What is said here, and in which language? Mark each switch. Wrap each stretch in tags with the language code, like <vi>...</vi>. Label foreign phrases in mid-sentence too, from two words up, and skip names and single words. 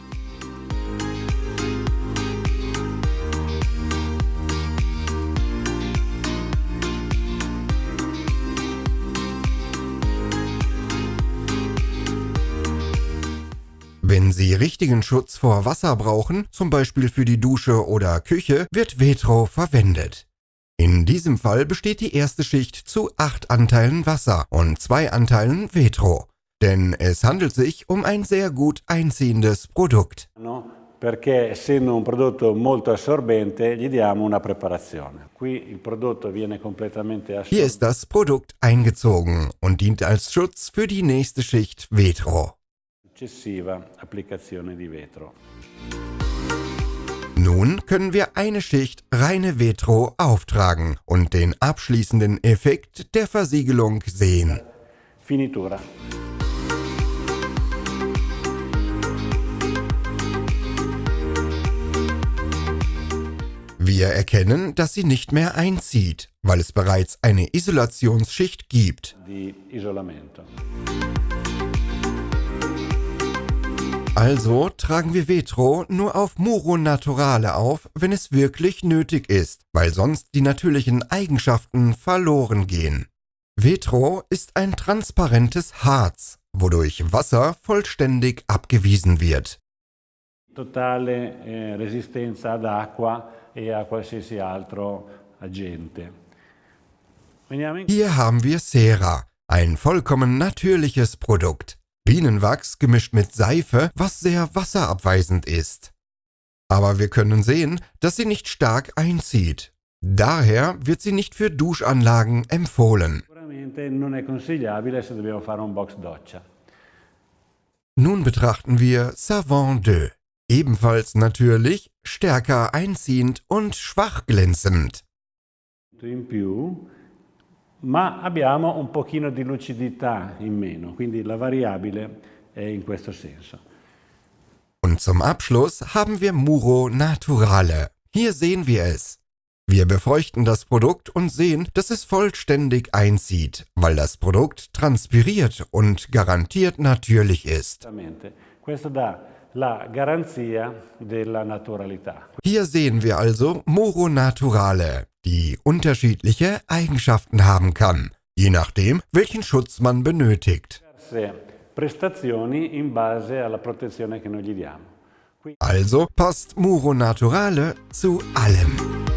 <de>Wenn Sie richtigen Schutz vor Wasser brauchen, zum Beispiel für die Dusche oder Küche, wird Vetro verwendet. In diesem Fall besteht die erste Schicht zu 8 Anteilen Wasser und 2 Anteilen Vetro, denn es handelt sich um ein sehr gut einziehendes Produkt.</de> <it>Perché essendo un prodotto molto assorbente gli diamo una preparazione. Qui il prodotto viene completamente assorbito.</it> <de>Hier ist das Produkt eingezogen und dient als Schutz für die nächste Schicht Vetro.</de> <it>Successiva applicazione di vetro.</it> <de>Nun können wir eine Schicht reine Vetro auftragen und den abschließenden Effekt der Versiegelung sehen.</de> <it>Finitura.</it> <de>Wir erkennen, dass sie nicht mehr einzieht, weil es bereits eine Isolationsschicht gibt.</de> <it>Di isolamento.</it> <de>Also tragen wir Vetro nur auf Muro Naturale auf, wenn es wirklich nötig ist, weil sonst die natürlichen Eigenschaften verloren gehen. Vetro ist ein transparentes Harz, wodurch Wasser vollständig abgewiesen wird.</de> <it>Totale resistenza ad acqua e a qualsiasi altro agente.</it> <de>Hier haben wir Cera, ein vollkommen natürliches Produkt. Bienenwachs gemischt mit Seife, was sehr wasserabweisend ist. Aber wir können sehen, dass sie nicht stark einzieht. Daher wird sie nicht für Duschanlagen empfohlen. Nun betrachten wir Savon 2. Ebenfalls natürlich, stärker einziehend und schwach glänzend.</de> <it>In più, ma abbiamo un pochino di lucidità in meno, quindi la variabile è in questo senso.</it> <de>Und zum Abschluss haben wir Muro Naturale. Hier sehen wir es. Wir befeuchten das Produkt und sehen, dass es vollständig einzieht, weil das Produkt transpiriert und garantiert natürlich ist.</de> <it>Questo dà la garanzia della naturalità.</it> <de>Hier sehen wir also Muro Naturale, die unterschiedliche Eigenschaften haben kann, je nachdem, welchen Schutz man benötigt.</de> <it>Prestazioni in base alla protezione che noi gli diamo.</it> <de>Also passt Muro Naturale zu allem.</de>